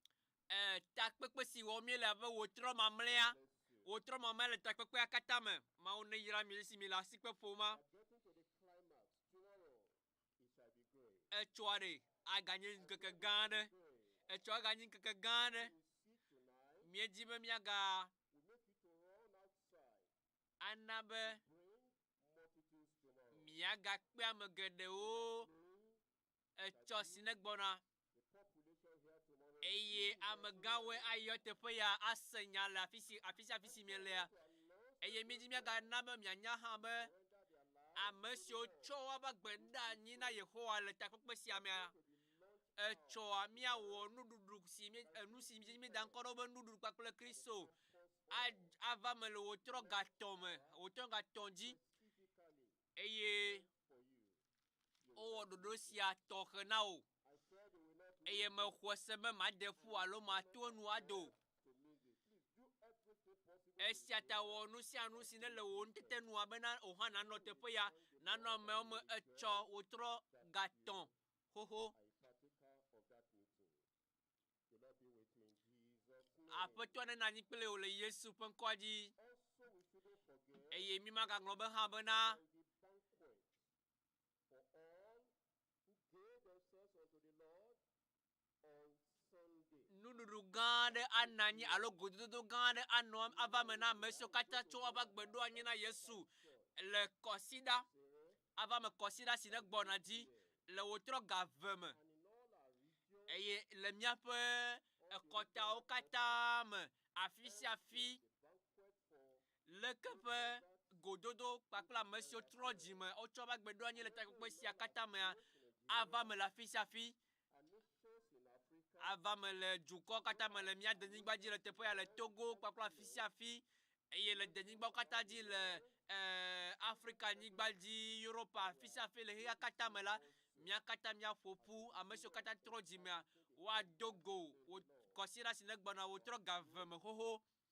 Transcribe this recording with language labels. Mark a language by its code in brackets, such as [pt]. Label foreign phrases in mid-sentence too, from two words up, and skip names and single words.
[ee] takpekpe si wɔ mi le abe wòtrɔ mamlɛa [en] Bless you. [ee] wòtrɔ mamlɛa le takpekpea katã me mawu ne yra mi si mi le asikpe ƒoma [en] We are getting to the climax. Tomorrow, it shall be great. [ee] etsɔa ɖe aganye ŋkeke gã aɖe [en] Great. [ee] etsɔ aganye ŋkeke gã aɖe [en] We see tonight, [ee] miedzi be miaga [en] we make you to run outside, [ee] ana be [en] bring multitudes tomorrow. [ee] miagakpe ame geɖewo etsɔ si ne gbɔna [en] The population here tomorrow [ee] eye amegãwoe ayɔ teƒe ya ase nya le afi si mielea eye miedzi miagana be mianya hã be [en] surrender their lives [ee] ame siwo tsɔ woƒe gbe ɖe anyi na Yehowa le takpekpe sia mea [en] to the launch [ee] etsɔa miawɔ nuɖuɖu si enu si mi da ŋkɔ ɖo be nuɖuɖu kpakple Kristo ava me le wòtrɔ gatɔ me wòtrɔ gatɔ dzi [en] specifically [ee] eye [en] for you. [ee] wowɔ ɖoɖo sia tɔxe na wo [en] I said they will not [ee] eye mexɔ se be maɖe ƒu alo mato enu ado [en] to miss it. Please do everything possible. [ee] esia ta wɔ nu sia nu si ne le wò nutetenua bena o hã nanɔ teƒe ya nanɔ amewo me etsɔ wòtrɔ gatɔ xoxo [en] I partaker of that meeting. The Lord be with me in Jesus' name. [ee] aƒetɔ ne na anyi kple wò le Yesu ƒe ŋkɔa dzi [en] Also, we shouldn't forget [ee] eye mi magaŋlɔ be hã bena [en] the banquet for all who gave themselves unto the Lord on Sunday. [ee] nuɖuɖu gã aɖe ana anyi alo gododo gã aɖe anɔ ava me na ame siwo katã tso woƒe agbe ɖo anyi na Yesu le kɔsiɖa ava me kɔsiɖa si ne gbɔna dzi le wòtrɔ gave me [en] And in all our regions, [ee] eye le míaƒe ekɔtawo katã me afi sia afi [en] the banquet for [ee] leke ƒe gododo kpakple ame siwo trɔ dzime wotsɔ woƒe agbe ɖo anyi le takpekpe sia katã mea ava me le afi sia afi [en] our nations in [ee] ava me le dukɔ katã me le mía denyigba dzi le teƒe ya le Togo kpakple afi sia afi eye le denyigbawo katã dzi le Afrika nyigba dzi Europe afi sia afi le xexea katã me la mía katã mía ƒoƒu ame siwo katã trɔ dzimea woado go wo kɔsiɖa si ne gbɔna wotrɔ ga ve me xoxo